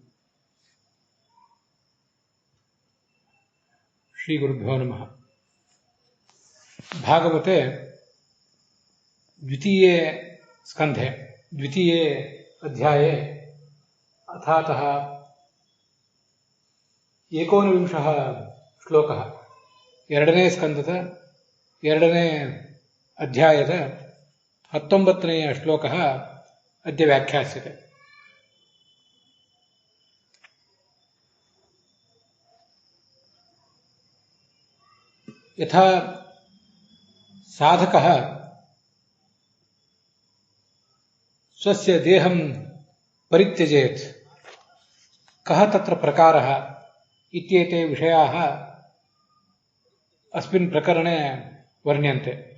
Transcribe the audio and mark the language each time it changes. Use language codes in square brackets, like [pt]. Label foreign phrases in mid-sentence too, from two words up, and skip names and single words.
[sa] श्री गुरुभ्यो नमः। भागवते द्वितीये स्कन्धे द्वितीये अध्याये अथातः 19 श्लोकः [kn] ಎರಡನೇ ಸ್ಕಂದದ ಎರಡನೇ ಅಧ್ಯಾಯದ 19ನೇ ಶ್ಲೋಕः [sa] ಅದ್ಯ ವ್ಯಾಖ್ಯಾಸ್ಯತೆ। ಯಥಾ ಸಾಧಕಃ ಸ್ವಸ್ಯ ದೇಹಂ ಪರಿತ್ಯಜೇತ್ ಕಃ ತತ್ರ ಪ್ರಕಾರಃ ಇತ್ಯೇತೆ ವಿಷಯಾಃ अस्मिन् प्रकरणे वर्ण्यन्ते।